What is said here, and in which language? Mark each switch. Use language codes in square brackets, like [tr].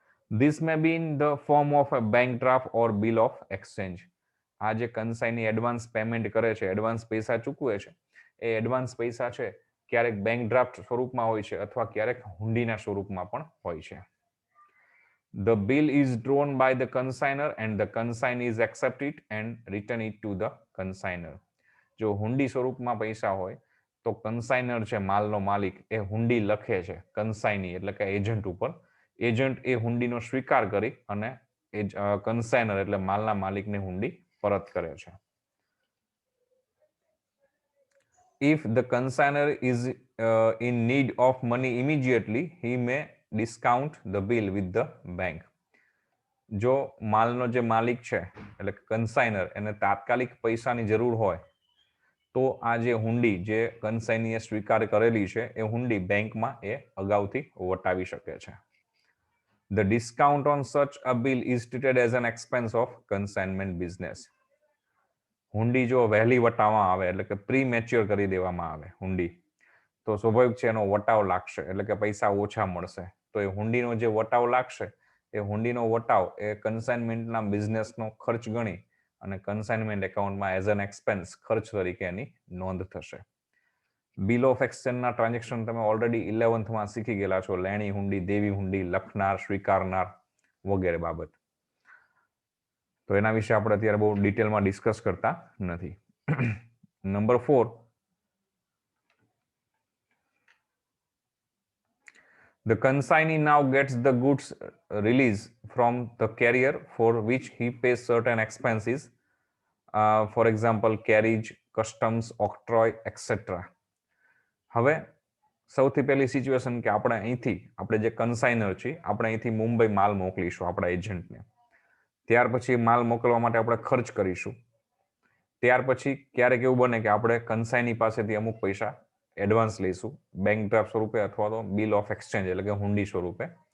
[en] This may be in the form of a bank draft or bill of exchange. [gu] આ જે કન્સાઇની advance payment કરે છે, advance પૈસા ચૂકવે છે, એ એડવાન્સ પૈસા છે ક્યારેક બેંક ડ્રાફ્ટ સ્વરૂપમાં હોય છે અથવા ક્યારેક હુંડીના સ્વરૂપમાં પણ હોય છે. [en] The bill is drawn by the consignor and the consignee is accept it and return it to the consignor. [gu] જો હુંડી સ્વરૂપમાં પૈસા હોય તો કન્સાઇનર છે, માલનો માલિક, એ હુંડી લખે છે કન્સાઇની એટલે કે એજન્ટ ઉપર. એજન્ટ એ હુંડીનો સ્વીકાર કરી અને કન્સાઇનર એટલે માલના માલિકને હુંડી પરત કરે છે. [en] If the consignor is in need of money immediately, he may discount the bill with the bank. [gu] જો માલનો જે માલિક છે એટલે કન્સાઇનર એને તાત્કાલિક પૈસાની જરૂર હોય તો આ જે હુંડી જે કન્સાઇનીએ સ્વીકાર કરેલી છે એ હુંડી બેંકમાં એ અગાઉથી વટાવી શકે છે. [en] The discount on such a bill is treated as an expense of consignment business. [gu] હુંડી જો વહેલી વટાવવામાં આવે એટલે કે પ્રી મેચ્યોર કરી દેવામાં આવે હુંડી તો સ્વાભાવિક છે એનો વટાવ લાગશે એટલે કે પૈસા ઓછા મળશે. તો એ હુંડીનો જે વટાવ લાગશે એ હુંડીનો વટાવ એ કન્સાઇનમેન્ટના બિઝનેસનો ખર્ચ ગણી અને કન્સાઇનમેન્ટ એકાઉન્ટમાં [en] as an expense [gu] ખર્ચ તરીકે એની નોંધ થશે. બિલ ઓફ એક્સચેન્જના ટ્રાન્ઝેક્શન તમે ઓલરેડી 11th શીખી ગયેલા છો. લેણી હુંડી, દેવી હુંડી, લખનાર, સ્વીકારનાર વગેરે બાબત. તો એના વિશે આપણે અત્યારે બહુ ડિટેલમાં ડિસ્કસ કરતા નથી. [en] Number 4, the consignee now gets the goods release from the carrier for which he pays certain expenses, for example carriage, customs, octroi, etc. [gu] હવે સૌથી પહેલી સિચ્યુએશન કે આપણે જે કન્સાઇનર છે આપણે અહીંથી મુંબઈ માલ મોકલીશું આપણા એજન્ટને. ત્યાર પછી માલ મોકલવા માટે આપણે ખર્ચ કરીશું. ત્યાર પછી ક્યારેક એવું બને કે આપણે કન્સાઇની પાસેથી અમુક પૈસા એડવાન્સ લઈશું બેંક ડ્રાફ્ટ સ્વરૂપે અથવા તો બિલ ઓફ એક્સચેન્જ એટલે કે હુંડી સ્વરૂપે.